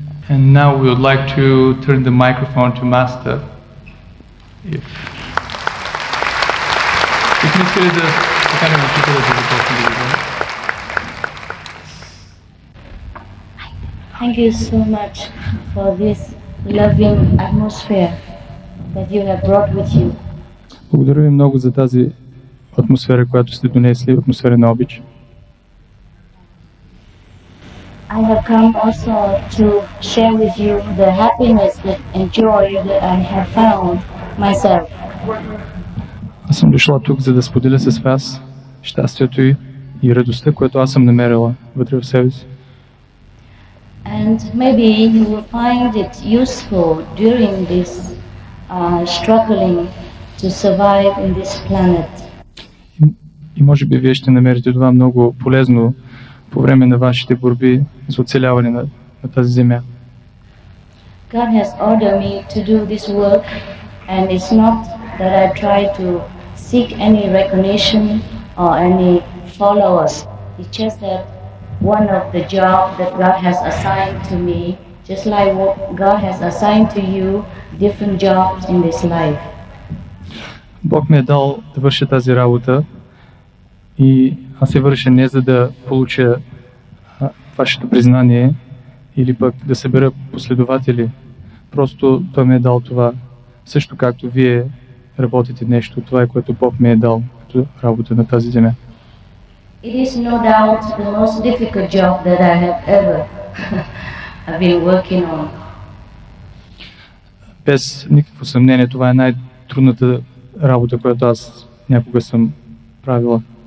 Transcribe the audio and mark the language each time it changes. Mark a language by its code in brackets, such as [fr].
[en] And now we would like to turn the microphone to Master. [bg] Бихме искали да поканим учителя да започне да говори. [en] Thank you so much for this loving atmosphere that you have brought with you. [bg] Благодаря ви много за тази атмосфера, която сте донесли, атмосфера на обич. [en] I have come also to share with you the happiness and joy that I have found myself. [bg] Аз съм дошла тук, за да споделя с вас щастието и радостта, което аз съм намерила вътре в себе си. [en] And maybe you will find it useful during this struggling to survive in this planet. [bg] И може би вие ще намерите това много полезно по време на вашите борби за оцеляване на тази земя. [en] God has ordered me to do this work, and it's not that I try to seek any recognition or any followers. It's just that one of the jobs that God has assigned to me, just like what God has assigned to you, different jobs in this life. [bg] Бог ми е дал да върша тази работа и аз я върша не за да получа вашето признание или пък да събера последователи. Просто Той ми е дал това, също както вие работите нещо. Това е което Бог ми е дал като работа на тази земя. [en] It is no doubt the most difficult job that I have ever been working on. [bg] Без никакво съмнение, това е най-трудната работа, която аз някога съм правила.